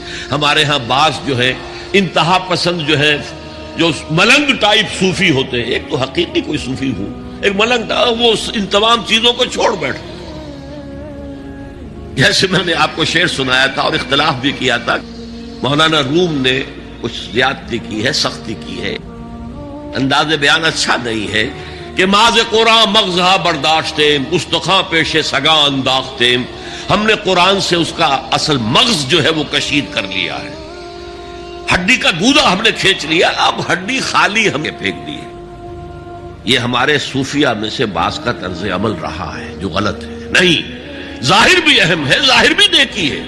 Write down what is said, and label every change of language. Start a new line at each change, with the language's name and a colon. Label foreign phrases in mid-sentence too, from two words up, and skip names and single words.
Urdu: ہمارے ہاں بعض جو ہے انتہا پسند جو ہے، جو ملنگ ٹائپ صوفی ہوتے ہیں، ایک تو حقیقی کوئی صوفی ہو، ایک ملنگ تھا، وہ ان تمام چیزوں کو چھوڑ بیٹھے. جیسے میں نے آپ کو شعر سنایا تھا اور اختلاف بھی کیا تھا، مولانا روم نے کچھ زیادتی کی ہے، سختی کی ہے، انداز بیان اچھا نہیں ہے کہ
Persian: ماز قرآن مغزہ برداشتیم استخاں پیش سگاں انداختیم.
Urdu: ہم نے قرآن سے اس کا اصل مغز جو ہے وہ کشید کر لیا ہے، ہڈی کا گودا ہم نے کھینچ لیا، اب ہڈی خالی ہم نے پھینک دی ہے. یہ ہمارے صوفیہ میں سے بعض کا طرز عمل رہا ہے جو غلط ہے. نہیں، ظاہر بھی اہم ہے، ظاہر بھی نیکی ہے.